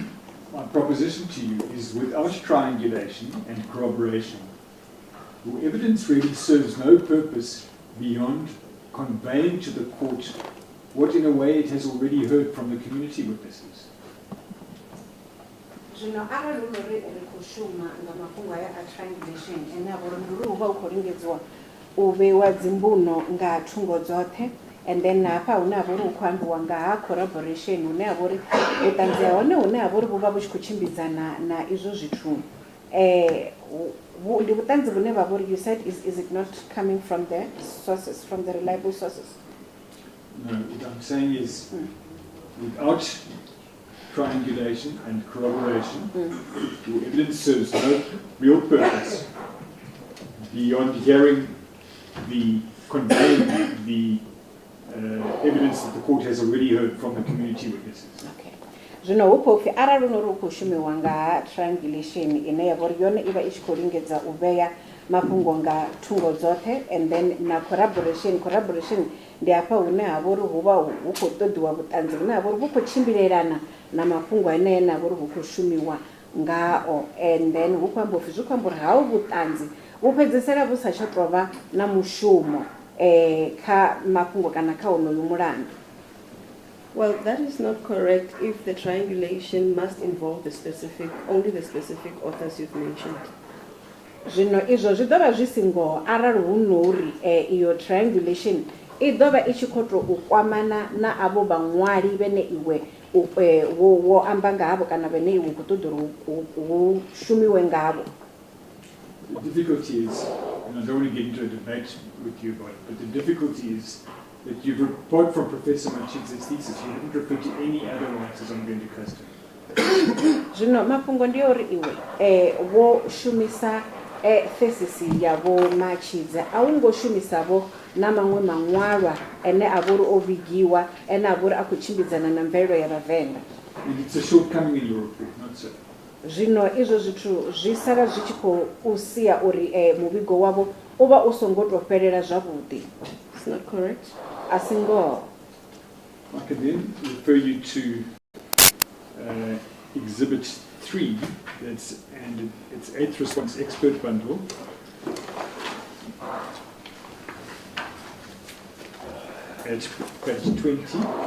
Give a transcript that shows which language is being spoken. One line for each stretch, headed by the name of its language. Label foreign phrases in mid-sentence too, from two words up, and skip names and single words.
English: My proposition to you is without triangulation and corroboration, your evidence really serves no purpose beyond conveying to the court what in a way it has already heard from the community witnesses.
Venda: Zvino arali uri kushuma ngamafhungo aya a triangulation ene avho uri uvha u khou lingedziwa u vheiwa dzimbuno nga thungo dzoṱhe,
English: and then
Venda: hafha hune havha uri hu khou ambiwa nga ha corroboration hune havha uri vhuṱanzi ha hone hune havha uri vhu vha vhu tshi khou tshimbidzana na izwo zwithu. Ndi vhuṱanzi vhune vha vha uri,
English: you said, is it not coming from the sources, from the reliable sources? No, what I'm saying is without triangulation and corroboration, your evidence serves no real purpose beyond hearing the conveying the evidence that the court has already heard from the community witnesses. Okay.
Venda: Zvino hu khou pfi arali uri hu khou shumiwa nga ha triangulation ine ya vha uri yone i vha i tshi khou lingedza u vhea mafhungo nga thungo dzoṱhe,
English: and then
Venda: na corroboration ndi hafha hune ha vha uri hu vha hu khou ṱoḓiwa vhuṱanzi vhune ha vha uri vhu khou tshimbilelana na mafhungo ane ha vha uri hu khou shumiwa ngao,
English: and then
Venda: hu khou amba upfi zwi khou amba uri haho vhuṱanzi vhu fhedzisela vhu sa tsha tou vha na mushumo kha mafhungo kana kha honoyu mulandu.
English: Well, that is not correct if the triangulation must involve only the specific authors you've mentioned.
Venda: Zvino izwo zwi ḓo vha zwi si ngoho arali hu no uri iyo triangulation i ḓo vha i tshi khou tou kwamana na avho vhaṅwali vhene iwe wo amba nga havho kana vhene iwe khou ṱoḓa uri hu shumiwe ngavho.
English: The difficulty is, and I don't want to get into a debate with you about it, but the difficulty is that you've reported from Professor Machidze's thesis, you haven't referred to any other writers on going to customary.
Venda: Zvino mafhungo ndi uri iwe wo shumisa thesis ya vho Machidze, a u ngo shumisavho na maṅwe maṅwalwa ene a vha uri o vhigiwa ene a vha uri a khou tshimbidzana na mvelelo ya Vhavenda.
English: And it's a shortcoming in your report, not so.
Venda: Zvino izwo zwithu zwi sala zwi tshi khou sia uri muvhigo wavho u vha u songo tou fhelela zwavhuḓi.
English: It's not correct.
Venda: A si ngoho.
English: I can then refer you to Exhibit 3, and it's 8th Response Expert Bundle. At page 20.